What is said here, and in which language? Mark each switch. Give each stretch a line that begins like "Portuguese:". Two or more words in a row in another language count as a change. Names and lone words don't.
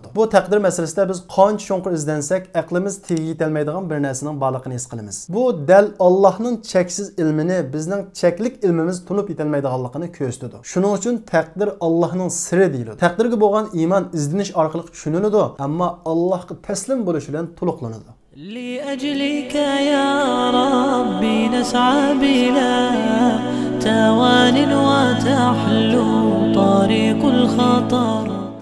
Uzbek: Bu taqdir masalasida biz qancha cho'nqir izlansak, aqlimiz tegi yetolmaydigan bir narsaning borligini his qilamiz. Bu dal Allohning cheksiz ilmini bizning cheklik ilmimiz tunib yetolmaydiganligini ko'rsatadi. Shuning uchun taqdir Allohning siri deyiladi. Taqdirga bo'lgan iymon izdinish orqali tushuniladi, ammo Allohga taslim bo'lish bilan to'liqlanadi.
Arabic: لأجلك يا ربي نسعى بلا توان وتحلو طريق الخطر